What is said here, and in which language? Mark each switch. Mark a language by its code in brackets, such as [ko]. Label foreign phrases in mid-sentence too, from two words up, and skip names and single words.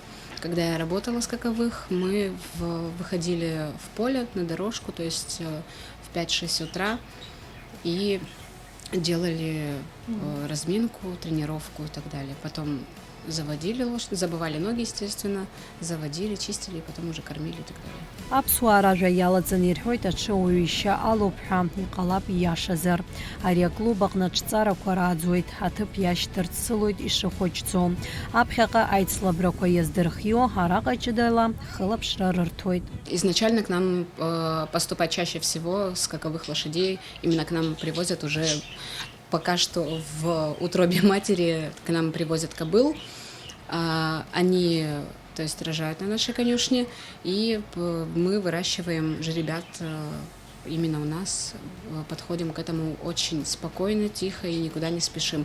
[ru] Когда я работала скаковых, мы выходили в поле на дорожку, то есть в 5-6 утра, и делали разминку, тренировку и так далее. Потом заводили лошадь, забывали ноги, естественно, заводили, чистили, и потом уже кормили и так далее. [ab] Аԥсуаа ражәа иалаҵаны ирҳәоит аҽыуаҩ алоуп ҳәа, иҟалап ииашазар. Ари аклуб аҟны ҿҵарақәа рааӡоит, аҭыԥ иашьҭарц сылоит ишыхәыҷӡо. Аԥхьаҟа аицлабрақәа иаздырхио, араҟа ҷыдала хылаԥшра рырҭоит. [ru] Изначально к нам поступать чаще всего скаковых лошадей, именно к нам привозят уже пока что в утробе матери, к нам привозят кобыл. Они, то есть, рожают на нашей конюшне, и мы выращиваем жеребят именно у нас, подходим к этому очень спокойно, тихо и никуда не спешим.